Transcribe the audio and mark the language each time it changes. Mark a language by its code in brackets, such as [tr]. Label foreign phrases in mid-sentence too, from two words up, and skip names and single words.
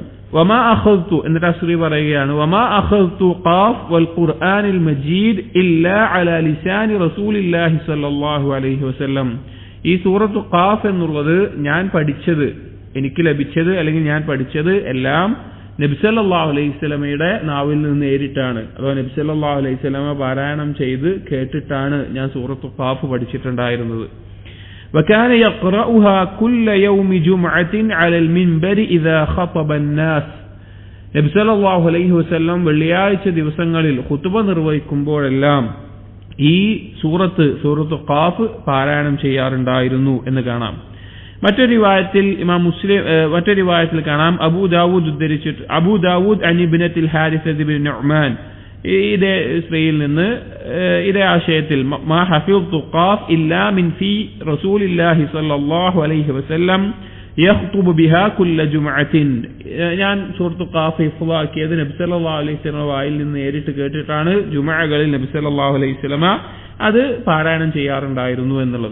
[ar] وما أخذت, [ml] എന്നിട്ട് അസ്രി പറയുകയാണ്, [ar] وما أخذت ق والقرآن المجيد إلا على لسان رسول الله صلى الله عليه وسلم, [ml] ഈ സൂറത്തു ഖാഫ് എന്നുള്ളത് ഞാൻ പഠിച്ചത്, എനിക്ക് ലഭിച്ചത് അല്ലെങ്കിൽ ഞാൻ പഠിച്ചത് എല്ലാം നബി [ar] صلى الله عليه وسلم [ml] നാവിൽ നിന്ന് നേരിട്ടാണ്. അഥവാ നബി [ar] صلى الله عليه وسلم [ml] പാരായണം ചെയ്ത് കേട്ടിട്ടാണ് ഞാൻ സൂറത്തുൽ ഖാഫ് പഠിച്ചിട്ടുണ്ടായിരുന്നത്. [ar] وكان يقرأها كل يوم جمعة على المنبر إذا خطب الناس. [ml] നബി [ar] صلى الله عليه وسلم [ml] വെള്ളിയാഴ്ച ദിവസങ്ങളിൽ ഖുതുബ നിർവഹിക്കുമ്പോഴെല്ലാം ഈ സൂറത്ത് ഖാഫ് പാരായണം ചെയ്യാറുണ്ടായിരുന്നു എന്ന് കാണാം. മറ്റൊരു റിവായത്തിൽ കാണാം അബൂ ദാവൂദ് [ar] عن ابنة حارثة بن النعمان, [ml] ഇതേ സ്ത്രീയിൽ നിന്ന് ഇതേ ആശയത്തിൽ [ar] ما حفظت ق إلا من في رسول الله صلى الله عليه وسلم يخطب بها كل جمعة, [ml] ഞാൻ സൂറത്ത് ഖാഫ് ഹിഫ്ളാക്കിയത് നബി [ar] صلى الله عليه وسلم [ml] വായിൽ നിന്ന് നേരിട്ട് കേട്ടിട്ടാണ് ജുമുഅകളിൽ നബി [ar] صلى الله عليه وسلم [ml] അത് പാരായണം ചെയ്യാറുണ്ടായിരുന്നു എന്നുള്ളത്.